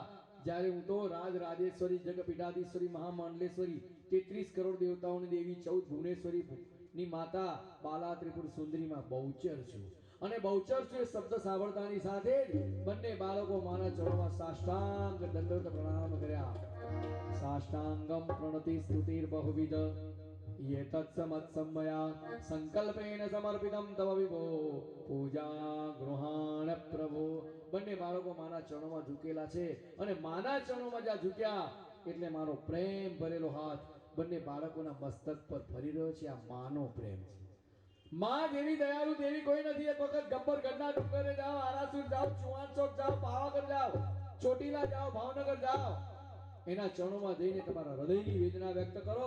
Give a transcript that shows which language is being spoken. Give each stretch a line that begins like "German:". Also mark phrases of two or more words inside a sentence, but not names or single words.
Gujarati: જ્યારે હું તો રાજેશ્વરી, જગપીઠાધીશ્વરી, મહામાંડલેશ્વરી, 33 કરોડ દેવતાઓની દેવી, 14 ભુવનેશ્વરી ની માતા બાલા ત્રિપુર સુંદરીમાં બહુચર છું. અને બહુચર છું એ શબ્દ સાંભળતાની સાથે જ બંને બાળકો માના ચરણોમાં સાષ્ટાંગ દંડવત પ્રણામ કર્યા.
Sanskrit: साष्टांगम प्रणति स्तुतिर बहुविध ये तत्समत्समया संकल्पेन समर्पितम तव विभो पूजा गृहाण प्रभो.
Gujarati: બંને બાળકો માના ચરણોમાં ઝૂકેલા છે અને માના ચરણોમાં જ્યાં ઝૂક્યા એટલે મારો પ્રેમ ભરેલો હાથ બંને બાળકોના મસ્તક પર ફરી રહ્યો છે. આ માનો પ્રેમ છે. માં જેવી દયાળુ દેવી કોઈ નથી. એક વખત ગબ્બર ગઢના ડુંગરે જાઓ, આરાસુર જાઓ, ચુવાણ ચોક જાઓ, પાવાગઢ જાઓ, ચોટીલા જાઓ, ભાવનગર જાઓ, એના ચરણોમાં જઈને તમારા હૃદયની વેદના વ્યક્ત કરો.